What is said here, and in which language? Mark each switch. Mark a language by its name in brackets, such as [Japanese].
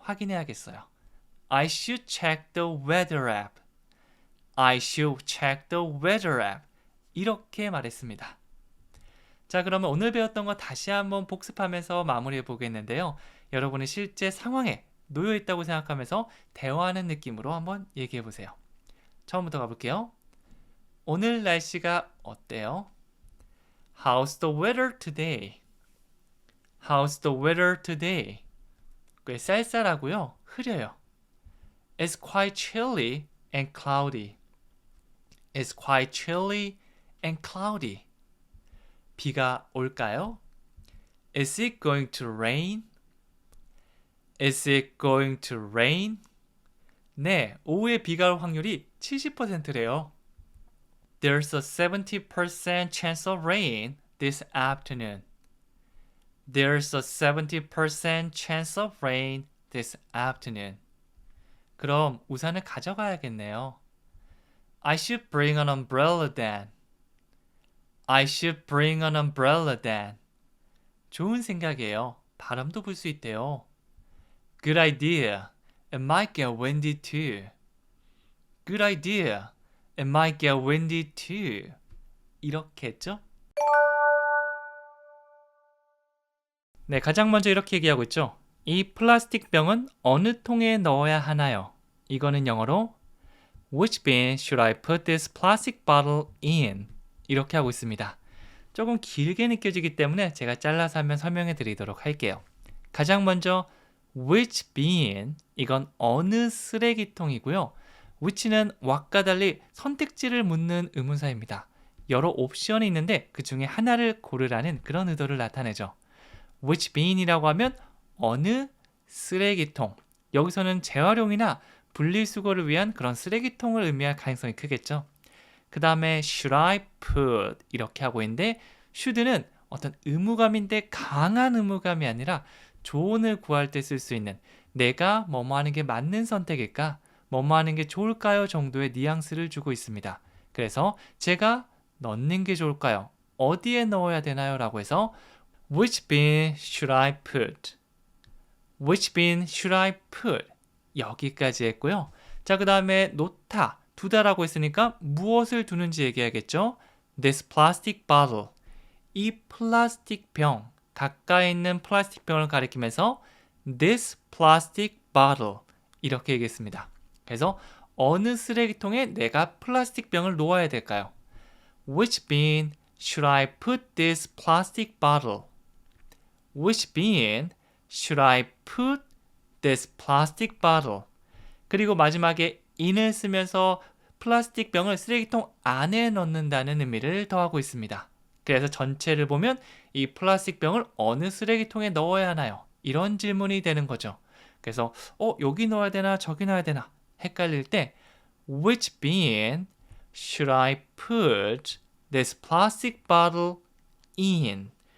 [Korean] 확인해야겠어요. [English] I should check the weather app. I should check the weather app. [Korean] 이렇게 말했습니다. 자, 그러면 오늘 배웠던 거 다시 한번 복습하면서 마무리해 보겠는데요. 여러분이 실제 상황에 놓여 있다고 생각하면서 대화하는 느낌으로 한번 얘기해 보세요. 처음부터 가볼게요. 오늘 날씨가 어때요? [English] How's the weather today? How's the weather today? [Korean] 꽤 쌀쌀하고요. 흐려요. [English] It's quite chilly and cloudy. It's quite chilly and cloudy. [Korean] 비가 올까요? [English] Is it going to rain? Is it going to rain? [Korean] 네, 오후에 비가 올 확률이 70%래요. [English] There's a 70% chance of rain this afternoon. There's a 70% chance of rain this afternoon. [Korean] 그럼 우산을 가져가야겠네요. [English] I should bring an umbrella then. I should bring an umbrella then. [Korean] 좋은 생각이에요. 바람도 불 수 있대요. [English] Good idea. It might get windy too. Good idea. It might get windy too. [Korean] 이렇게 했죠? 네, 가장 먼저 이렇게 얘기하고 있죠. 이 플라스틱 병은 어느 통에 넣어야 하나요? 이거는 영어로 [English] Which bin should I put this plastic bottle in? [Korean] 이렇게 하고 있습니다. 조금 길게 느껴지기 때문에 제가 잘라서 한번 설명해 드리도록 할게요. 가장 먼저 [English] which bin, [Korean] 이건 어느 쓰레기통이고요. which는 what과 달리 선택지를 묻는 의문사입니다. 여러 옵션이 있는데 그 중에 하나를 고르라는 그런 의도를 나타내죠. [English] which bin [Korean] 이라고 하면 어느 쓰레기통. 여기서는 재활용이나 분리수거를 위한 그런 쓰레기통을 의미할 가능성이 크겠죠. 그 다음에 [English] should I put [Korean] 이렇게 하고 있는데 should는 어떤 의무감인데 강한 의무감이 아니라 조언을 구할 때 쓸 수 있는 내가 뭐뭐 하는 게 맞는 선택일까? 뭐뭐 하는 게 좋을까요? 정도의 뉘앙스를 주고 있습니다. 그래서 제가 넣는 게 좋을까요? 어디에 넣어야 되나요? 라고 해서 [English] Which bin should I put? Which bin should I put? [Korean] 여기까지 했고요. 자, 그 다음에 놓다, 두다라고 했으니까 무엇을 두는지 얘기하겠죠? [English] This plastic bottle. [Korean] 이 플라스틱 병, 가까이 있는 플라스틱 병을 가리키면서 [English] This plastic bottle. [Korean] 이렇게 얘기했습니다. 그래서 어느 쓰레기통에 내가 플라스틱 병을 놓아야 될까요? [English] Which bin should I put this plastic bottle? Which bin should I put this plastic bottle? [Korean] 그리고 마지막에 in을 쓰면서 플라스틱 병을 쓰레기통 안에 넣는다는 의미를 더하고 있습니다. 그래서 전체를 보면 이 플라스틱 병을 어느 쓰레기통에 넣어야 하나요? 이런 질문이 되는 거죠. 그래서 여기 넣어야 되나 저기 넣어야 되나 헷갈릴 때 [English] Which bin should I put this plastic bottle in?